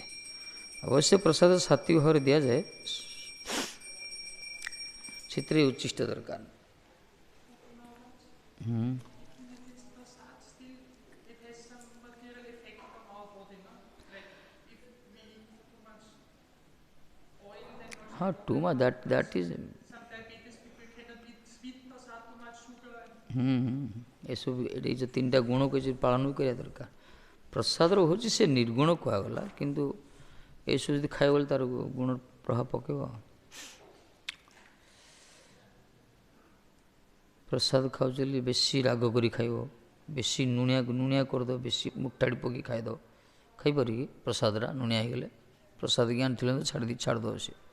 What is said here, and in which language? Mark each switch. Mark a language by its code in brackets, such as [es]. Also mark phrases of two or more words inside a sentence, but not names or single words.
[or] ଅବଶ୍ୟ ପ୍ରସାଦ ସାତ୍ଵିକ ଭାବରେ ଦିଆଯାଏ, ସେଥିରେ ଉଚ୍ଚିଷ୍ଟ ଦରକାର। हाँ, [en] too much that is [or] ଏସବୁ ଏଠି ଯେଉଁ 3ଟା ଗୁଣ କିଛି ପାଳନ ବି କରିବା ଦରକାର। ପ୍ରସାଦର ହେଉଛି ସେ ନିର୍ଗୁଣ କୁହାଗଲା, କିନ୍ତୁ ଏସବୁ ଯଦି ଖାଇବ ଗଲେ ତାର ଗୁଣ ପ୍ରଭାବ ପକାଇବ। ପ୍ରସାଦ ଖାଉଛ ବୋଲି ବେଶୀ ରାଗ କରି ଖାଇବ, ବେଶୀ ଲୁଣିଆ କରିଦେବ, ବେଶୀ ମୁଟାଡ଼ି ପକାଇ ଖାଇଦେବ, ଖାଇପାରିକି ପ୍ରସାଦଟା ଲୁଣିଆ ହେଇଗଲେ ପ୍ରସାଦ ଜ୍ଞାନ ଥିଲେ ଛାଡ଼ିଦେବ ସେ।